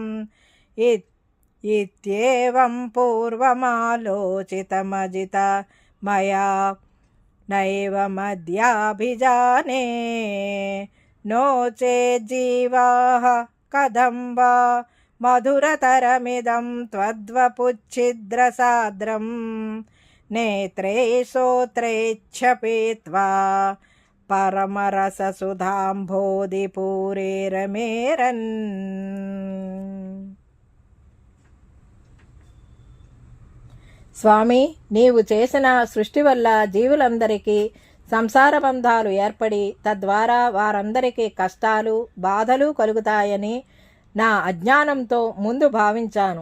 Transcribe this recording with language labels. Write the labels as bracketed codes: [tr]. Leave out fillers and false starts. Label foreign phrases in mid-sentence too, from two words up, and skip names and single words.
[sa] इत्येवं पूर्वमालोचितमजितमया नैवमद्याभिजाने नो चेज्जीवाः कथं वा मधुरतरमिदं त्वद्वपुच्छिद्रसान्द्रं नेत्रे श्रोत्रे च पीत्वा परमरससुधाम्भोधिपूरेरमेरन्। [te] స్వామి, నీవు చేసిన సృష్టి వల్ల జీవులందరికీ సంసార బంధాలు ఏర్పడి తద్వారా వారందరికీ కష్టాలు బాధలు కలుగుతాయని నా అజ్ఞానంతో ముందు భావించాను.